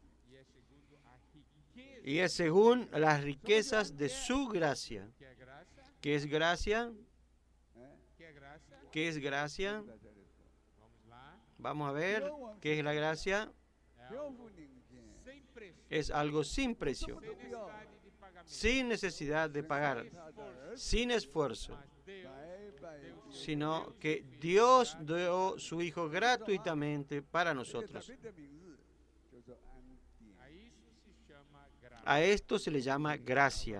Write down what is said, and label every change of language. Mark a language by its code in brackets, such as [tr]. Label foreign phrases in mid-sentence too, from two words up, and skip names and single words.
[es] Y es según las riquezas de su gracia. ¿Qué es gracia? [pt] Que é graça? [es] ¿Qué es gracia? [pt] Vamos lá. [es] Vamos a ver qué es la gracia. [pt] É algo sem preço, [es] Es algo sin precio, [pt] sem necessidade de pagamento, [es] sin necesidad de pagar, sin esfuerzo, [pt] mas Deus [es] sino que Dios dio su Hijo gratuitamente para nosotros. [pt] a isso se chama graça. [es] A esto se le llama gracia.